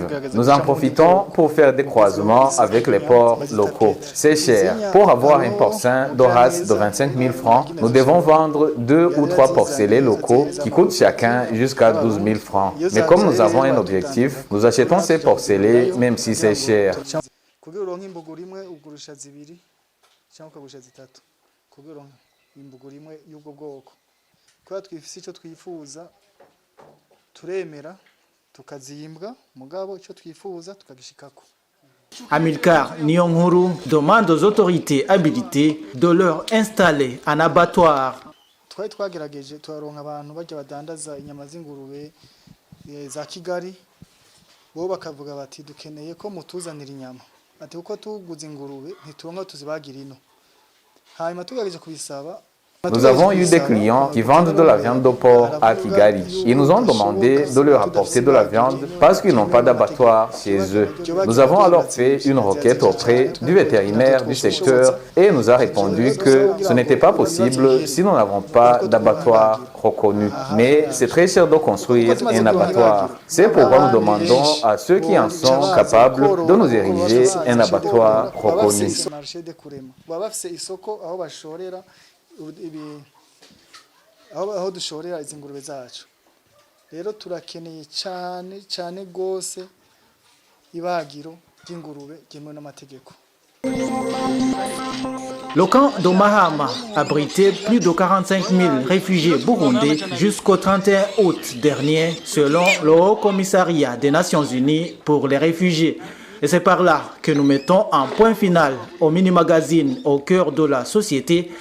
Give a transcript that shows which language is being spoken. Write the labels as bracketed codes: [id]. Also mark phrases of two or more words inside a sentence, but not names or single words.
[fr] Nous en profitons pour faire des croisements avec les porcs locaux. C'est cher. Pour avoir un porcin de race de 25 000 francs, nous devons vendre 2 ou 3 porcelets locaux qui coûtent chacun jusqu'à 12 000 francs. Mais comme nous avons un objectif, nous achetons ces porcelets même si c'est cher. [rn] Kugira uronke imbuguru imwe ugurisha zibiri cyangwa ukagurisha zitatu kugira uronke imbuguru imwe y'ubwo bwoko kwa twifise icyo twifuza turemera tukazimbwa mugabo icyo twifuza tukagishikako. [fr] Amilcar Niyonkuru demande aux autorités habilitées de leur installer un abattoir. [rn] Twari twagerageje twaronka abantu bajya badandaza inyama z'ingurube za Kigali bo bakavuga bati dukeneye ko mutuzanira inyama. Ati uko tuguze ingurube ntituronka tuzibagira ino. Hanyuma tugageje kubisaba. [fr] Nous avons eu des clients qui vendent de la viande de porc à Kigali. Ils nous ont demandé de leur apporter de la viande parce qu'ils n'ont pas d'abattoir chez eux. Nous avons alors fait une requête auprès du vétérinaire du secteur et il nous a répondu que ce n'était pas possible si nous n'avons pas d'abattoir reconnu. Mais c'est très cher de construire un abattoir. C'est pourquoi nous demandons à ceux qui en sont capables de nous ériger un abattoir reconnu. [rn] Aho dushorera izi ngurube zacu rero turakeneye cyane gose ibagiro ry'ingurube ryemewe n'amategeko. [fr] Le camp de Mahama abritait plus de 45 000 réfugiés burundais jusqu'au 31 août dernier, selon le Haut Commissariat des Nations Unies pour les réfugiés. Et c'est par là que nous mettons un point final au mini-magazine Au cœur de la société.